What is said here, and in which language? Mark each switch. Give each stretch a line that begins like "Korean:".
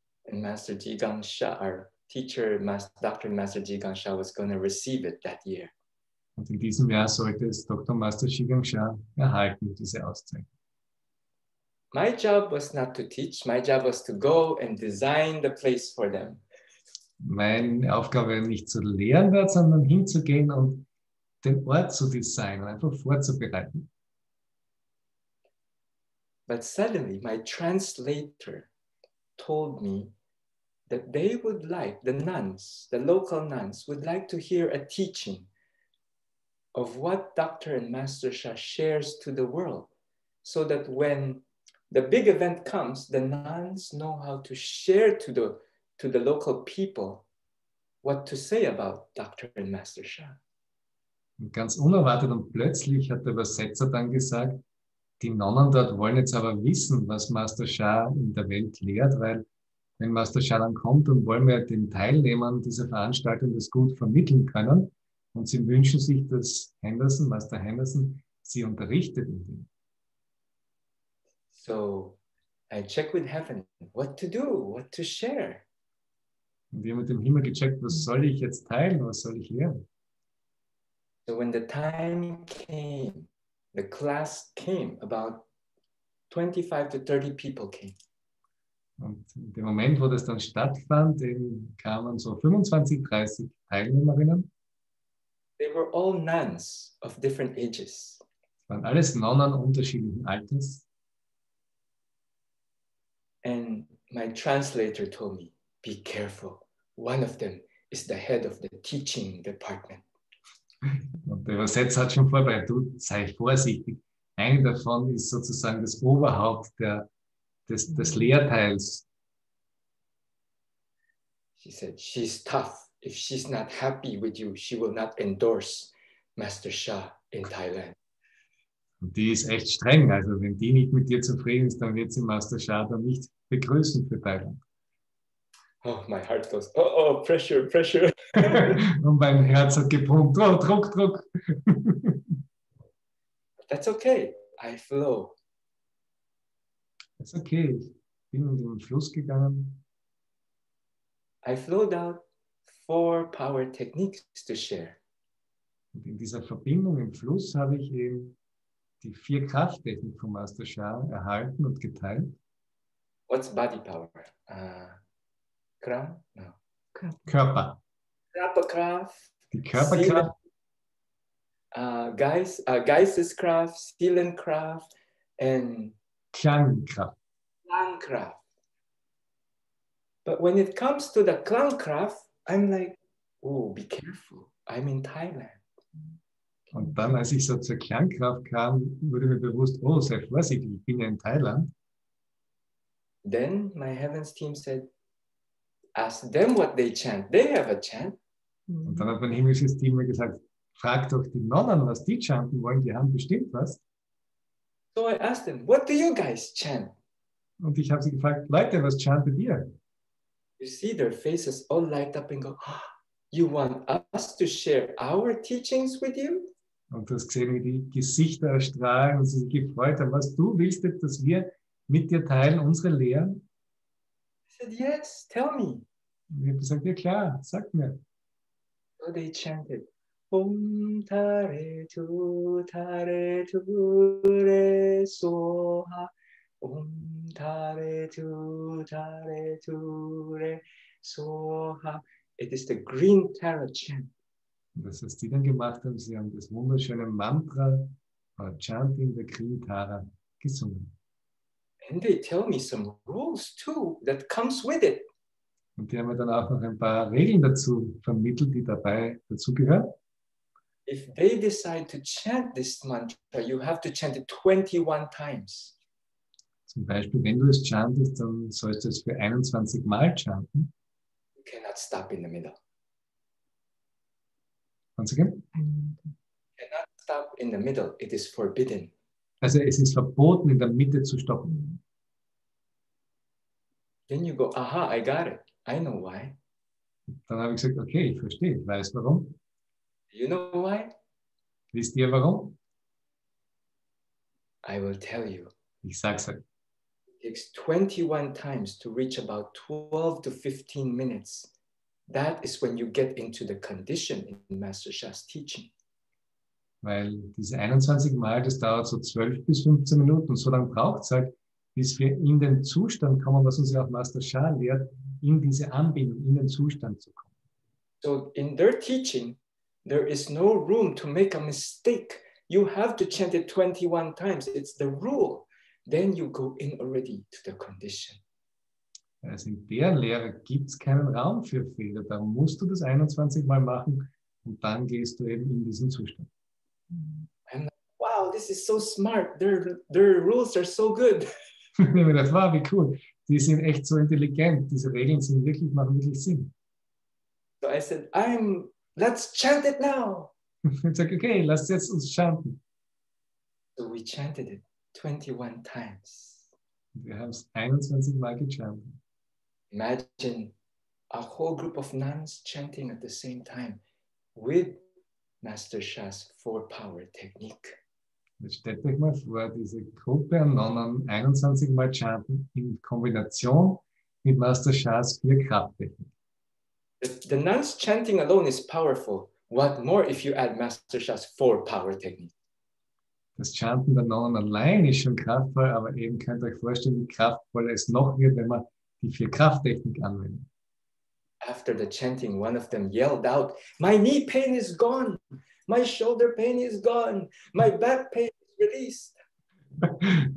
English: And Master Ji Gangsha, our teacher, Dr. Master Ji Gangsha, was going to receive it that year.
German: Und in diesem Jahr sollte es Dr. Master Shigangsha erhalten, diese Auszeichnung.
English: My job was not to teach. My job was to go and design the place for them.
German: Meine Aufgabe war nicht zu lehren dort, sondern hinzugehen und den Ort zu designen, einfach vorzubereiten.
English: But suddenly my translator told me that they would like, the nuns, the local nuns, would like to hear a teaching of what Dr. and Master Sha shares to the world, so that when the big event comes, the nuns know how to share to the local people what to say about Dr. and Master Sha.
German: Und ganz unerwartet und plötzlich hat der Übersetzer dann gesagt, die Nonnen dort wollen jetzt aber wissen, was Master Sha in der Welt lehrt, weil wenn Master Sha dann kommt, dann wollen wir den Teilnehmern dieser Veranstaltung das gut vermitteln können. Und sie wünschen sich, dass Master Henderson, sie unterrichtet in dem.
English: So I check with heaven what to do, what to share.
German: Und wir haben mit dem Himmel gecheckt, was soll ich jetzt teilen, was soll ich lehren?
English: So when the time came, the class came, about 25 to 30 people came.
German: Und in dem Moment, wo das dann stattfand, kamen so 25, 30 Teilnehmerinnen.
English: They were all nuns of different ages.
German: Es waren alles Nonnen unterschiedlichen Alters.
English: And my translator told me, be careful. One of them is the head of the teaching department.
German: Und der Übersetzer hat schon vorbereitet, du sei vorsichtig. Eine davon ist sozusagen das Oberhaupt des Lehrteils.
English: She said, she's tough. If she's not happy with you, she will not endorse Master Sha in Thailand.
German: Und die ist echt streng. Also wenn die nicht mit dir zufrieden ist, dann wird sie Master Sha dann nicht begrüßen für Thailand.
English: Oh, my heart goes, oh, pressure, pressure.
German: Und mein Herz hat gepumpt. Oh, Druck, Druck.
English: That's okay. I flow.
German: Das ist okay. Ich bin in den Fluss gegangen.
English: I flowed out 4 power techniques to share.
German: Und in dieser Verbindung im Fluss habe ich eben die 4 Krafttechniken von Master Sha erhalten und geteilt.
English: What's body power? Kram? No.
German: Körper. Körperkraft. Die Körperkraft. Geisteskraft, Seelenkraft, and Klangkraft. Klangkraft.
English: But when it comes to the Klangkraft, I'm like, oh, be careful. I'm in Thailand.
German: Und dann, als ich so zur Klangkraft kam, wurde mir bewusst, oh, sei vorsichtig, ich bin ja in Thailand.
English: Then my heavens team said, ask them what they chant. They have a chant.
German: Und dann hat mein himmlisches Team mir gesagt, frag doch die Nonnen, was die chanten wollen, die haben bestimmt was.
English: So I asked them, what do you guys chant?
German: Und ich habe sie gefragt, Leute, was chantet ihr?
English: You see their faces all light up and go, oh, you want us to share our teachings with you?
German: Und du hast gesehen, wie die Gesichter erstrahlen und sie sich gefreut haben. Was du willst jetzt, dass wir mit dir teilen, unsere Lehren?
English: I said, yes, tell me.
German: Und ich habe gesagt, ja klar, sag mir.
English: So they chanted,
Sanskrit: Om Tare Tu Re Soha, Tare tu re soha.
English: It is the green Tara chant.
German: Und das, was die dann gemacht haben, sie haben das wunderschöne Mantra, Chanting der Green Tara gesungen.
English: And they tell me some rules too that comes with it.
German: Und die haben mir dann auch noch ein paar Regeln dazu vermittelt, die dabei dazugehören.
English: If they decide to chant this mantra, you have to chant it 21 times. Zum Beispiel, wenn du es chantest, dann sollst du es für 21 Mal chanten. You cannot stop in the middle. Once again. You cannot stop in the middle. It is forbidden.
German: Also es ist verboten, in der Mitte zu stoppen.
English: Then you go, aha, I got it. I know why.
German: Dann habe ich gesagt, okay, ich verstehe, ich weiß warum.
English: You know why?
German: Wisst ihr warum?
English: I will tell you.
German: Ich sag's euch.
English: It takes 21 times to reach about 12 to 15 minutes. That is when you get into the condition in Master Sha's teaching.
German: Weil diese 21 Mal, das dauert so 12 bis 15 Minuten und so lange braucht es halt, bis wir in den Zustand kommen, was uns ja auch Master Sha lehrt, in diese Anbindung, in den Zustand zu kommen.
English: So in their teaching, there is no room to make a mistake. You have to chant it 21 times. It's the rule. Then you go in already to the condition.
German: Also in der Lehre gibt es keinen Raum für Fehler. Da musst du das 21 Mal machen und dann gehst du eben in diesen Zustand. I'm like, wow, this is so smart. Their rules are so good. Ich habe mir gedacht, wow, wie cool. Die sind echt so intelligent. Diese Regeln sind wirklich, machen wirklich Sinn.
English: So I said, let's chant it now.
German: Ich sage, okay, lasst jetzt uns chanten.
English: So we chanted it 21 times.
German: Wir haben es 21 Mal gechantet.
English: Imagine a whole group of nuns chanting at the same time with Master Sha's 4-power technique.
German: Jetzt stellt euch mal vor, diese Gruppe an Nonnen 21 Mal chanten in Kombination mit Master Shas 4-Krafttechnik.
English: The nuns chanting alone is powerful. What more if you add Master Sha's 4-power technique?
German: Das Chanten der Nonnen allein ist schon kraftvoll, aber eben könnt ihr euch vorstellen, wie kraftvoll es noch wird, wenn man die 4-Krafttechnik anwendet.
English: After the chanting, one of them yelled out, "My knee pain is gone. My shoulder pain is gone. My back pain is released."